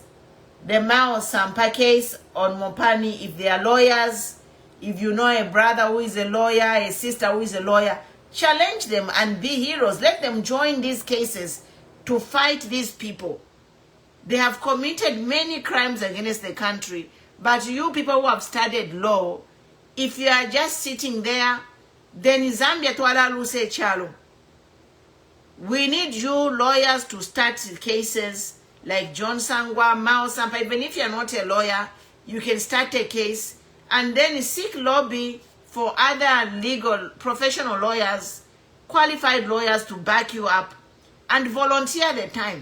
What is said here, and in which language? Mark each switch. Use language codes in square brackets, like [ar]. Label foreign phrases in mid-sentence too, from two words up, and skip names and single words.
[en] The Mao Sampa case on Mopani, if they are lawyers, if you know a brother who is a lawyer, a sister who is a lawyer, challenge them and be heroes. Let them join these cases to fight these people. They have committed many crimes against the country. But you people who have studied law, if you are just sitting there, then Zambia [bem] twala luse chalo. [en] We need you lawyers to start cases like John Sangwa, Mao Sampa. Even if you are not a lawyer, you can start a case and then seek lobby for other legal professional lawyers, qualified lawyers to back you up and volunteer the time.